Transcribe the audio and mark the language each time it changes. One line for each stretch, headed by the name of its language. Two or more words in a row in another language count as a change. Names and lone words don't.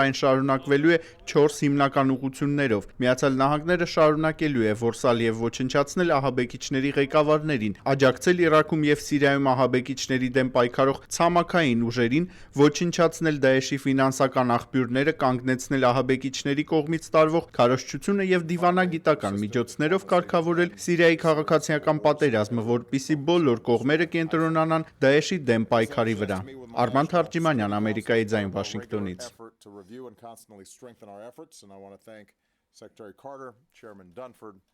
Armenian: այն շարունակվելու է 4 հիմնական ուղղություններով։ Միացյալ Նահանգները շարունակելու է որսալ եւ ոչնչացնել ահաբեկիչների ղեկավարներին, աջակցել Իրաքում եւ Սիրիայում ահաբեկիչների դեմ պայքարող ցամաքային ուժերին, ոչնչացնել Դաեշի ֆինանսական աղբյուրները, կանգնեցնել ահաբեկիչների կողմից տարվող քարոզչությունը եւ դիվանագիտական միջոցներով կարգավորել Սիրիայի քաղաքացիական պատերազմը, որպիսի բոլոր կողմերը կենտրոնանան Դաեշի դեմ պայքարի վրա։ Արման Թարջիմանյան, Ամերիկայի ձայն, Վաշինգտոնից։
English: To review and constantly strengthen our efforts, and I want to thank Secretary Carter, Chairman Dunford,